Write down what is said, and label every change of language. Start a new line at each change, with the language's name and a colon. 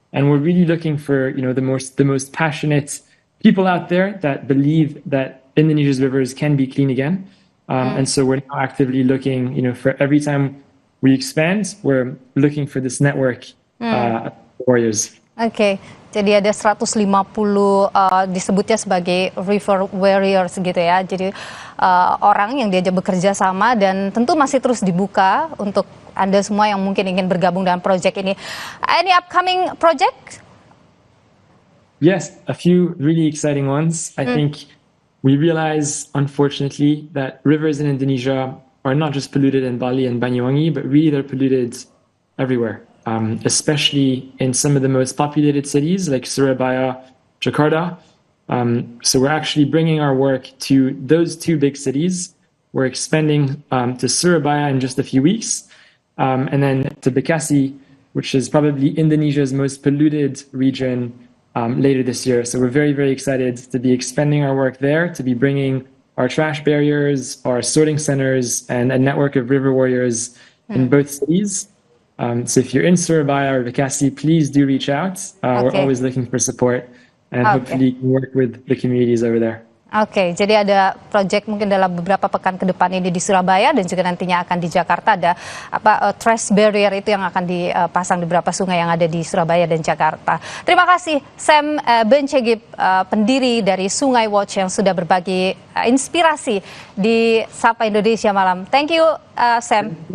English: And we're really looking for, the most passionate people out there that believe that Indonesia's rivers can be clean again. And so we're now actively looking, for every time we expand, we're looking for this network of warriors.
Indonesian: Oke, jadi ada 150 disebutnya sebagai river warriors gitu ya. Jadi orang yang diajak bekerja sama dan tentu masih terus dibuka untuk Anda semua yang mungkin ingin bergabung dalam proyek ini.
English: Any upcoming project? Yes, a few really exciting ones. I think we realize, unfortunately, that rivers in Indonesia are not just polluted in Bali and Banyuwangi, but really they're polluted everywhere, especially in some of the most populated cities like Surabaya, Jakarta. So we're actually bringing our work to those two big cities. We're expanding to Surabaya in just a few weeks, and then to Bekasi, which is probably Indonesia's most polluted region, later this year. So we're very, very excited to be expanding our work there, to be bringing our trash barriers, our sorting centers, and a network of river warriors in both cities. So if you're in Surabaya or Bekasi, please do reach out. We're always looking for support, and hopefully work with the communities over there.
Indonesian: Oke, jadi ada proyek mungkin dalam beberapa pekan ke depan ini di Surabaya dan juga nantinya akan di Jakarta ada trash barrier itu yang akan dipasang di beberapa sungai yang ada di Surabaya dan Jakarta. Terima kasih Sam Bencegip, pendiri dari Sumaiwatch yang sudah berbagi inspirasi di Sapa Indonesia Malam.
English: Thank you Sam.